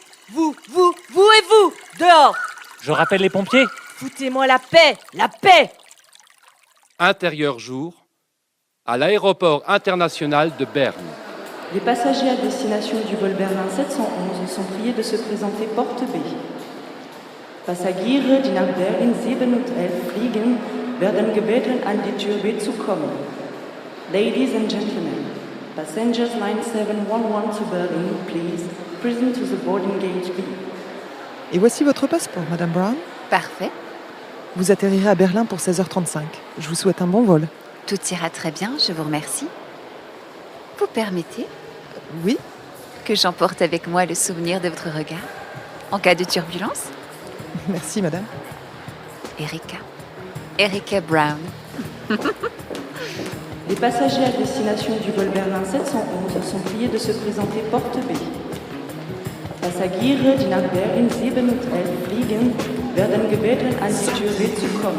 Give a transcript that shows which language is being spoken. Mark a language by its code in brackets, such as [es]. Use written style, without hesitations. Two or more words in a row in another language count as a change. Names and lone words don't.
[fr] Vous et vous! Dehors! Je rappelle les pompiers? Foutez-moi la paix! La paix! Intérieur jour, à l'aéroport international de Berne. Les passagers à destination du vol Berlin 711 sont priés de se présenter porte B. [de] Passagiere, die nach Berlin 7 und 11 fliegen, werden gebeten, an die Tür B zu kommen. [en] Ladies and gentlemen, passengers 9711 to Berlin, please, present to the boarding gate B. [fr] Et voici votre passeport, Madame Brown. Parfait. Vous atterrirez à Berlin pour 16h35. Je vous souhaite un bon vol. Tout ira très bien, je vous remercie. Vous permettez ? Oui. Que j'emporte avec moi le souvenir de votre regard, en cas de turbulence ? Merci, madame. Erika Brown. Les passagers à destination du vol Berlin 711 sont priés de se présenter porte B. [de] Passagiere, die nach Berlin 7 und 11 fliegen, werden gebeten, an die Tür B zu kommen.